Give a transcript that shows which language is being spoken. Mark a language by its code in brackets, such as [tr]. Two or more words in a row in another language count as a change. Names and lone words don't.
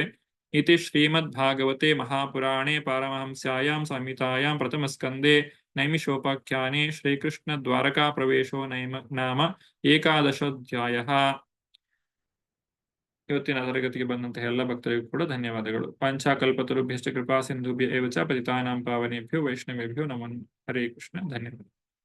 [sa] ಇತಿ ಶ್ರೀಮದ್ ಭಾಗವತೆ ಮಹಾಪುರಾಣೆ ಪಾರಮಹಂಸ್ಯಾಯಾಂ ಸಂಹಿತಾಯಾಂ ಪ್ರಥಮ ಸ್ಕಂದೇ ನೈಮಿಷೋಪಾಖ್ಯಾನೆ ಶ್ರೀಕೃಷ್ಣ ದ್ವಾರಕಾ ಪ್ರವೇಶೋ ನಾಮ 11ಾಧ್ಯಾಯಃ. [kn] ಇವತ್ತಿನ ತರಗತಿಗೆ ಬಂದಂತಹ ಎಲ್ಲ ಭಕ್ತರಿಗೂ ಕೂಡ ಧನ್ಯವಾದಗಳು. [sa] ಪಂಚಾಕಲ್ಪತರುಭ್ಯಶ್ಚ ಕೃಪಾ ಸಿಂಧುಭ್ಯ ಏವ ಚ ಪತಿತಾನಾಂ ಪಾವನೇಭ್ಯೋ ವೈಷ್ಣವೇಭ್ಯೋ ನಮೋ ಹರೇ ಕೃಷ್ಣ. [kn] ಧನ್ಯವಾದ.